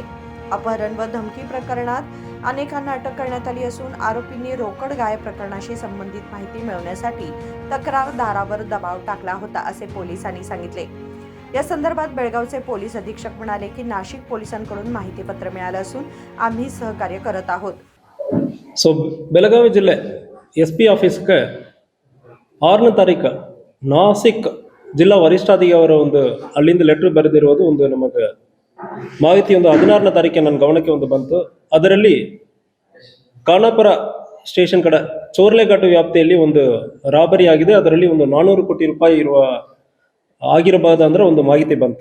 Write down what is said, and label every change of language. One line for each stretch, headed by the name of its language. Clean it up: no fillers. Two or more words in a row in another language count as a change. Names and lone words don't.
Marathi: अपहरण व धमकी प्रकरणात अनेकांना अटक करण्यात आली असून आरोपींनी रोकड गायब प्रकरणाशी संबंधित माहिती मिळवण्यासाठी तक्रारदारावर दबाव टाकला होता असे पोलिसांनी सांगितले। या संदर्भात बेळगावचे पोलीस अधीक्षक म्हणाले की नाशिक पोलिसांकडून माहितीपत्र मिळालं असून आम्ही सहकार्य करत आहोत।
Kannada: ಸೊ ಬೆಳಗಾವಿ ಜಿಲ್ಲೆ SP ಆಫೀಸ್ಗೆ 6ನೇ ತಾರೀಕು ನಾಸಿಕ್ ಜಿಲ್ಲಾ ವರಿಷ್ಠಾಧಿಕಾರಿಯವರ ಒಂದು ಅಲ್ಲಿಂದ ಲೆಟರ್ ಬರೆದಿರುವುದು ಒಂದು ನಮಗೆ ಮಾಹಿತಿ ಒಂದು 16ನೇ ತಾರೀಕಿಗೆ ನನ್ನ ಗಮನಕ್ಕೆ ಒಂದು ಬಂತು। ಅದರಲ್ಲಿ ಖಾನಾಪುರ ಸ್ಟೇಷನ್ ಕಡೆ ಚೋರ್ಲೆಘಾಟ್ ವ್ಯಾಪ್ತಿಯಲ್ಲಿ ಒಂದು ರಾಬರಿ ಆಗಿದೆ, ಅದರಲ್ಲಿ ಒಂದು 400 ಕೋಟಿ ರೂಪಾಯಿ ಇರುವ ಆಗಿರಬಹುದು ಅಂದ್ರೆ ಒಂದು ಮಾಹಿತಿ ಬಂತು।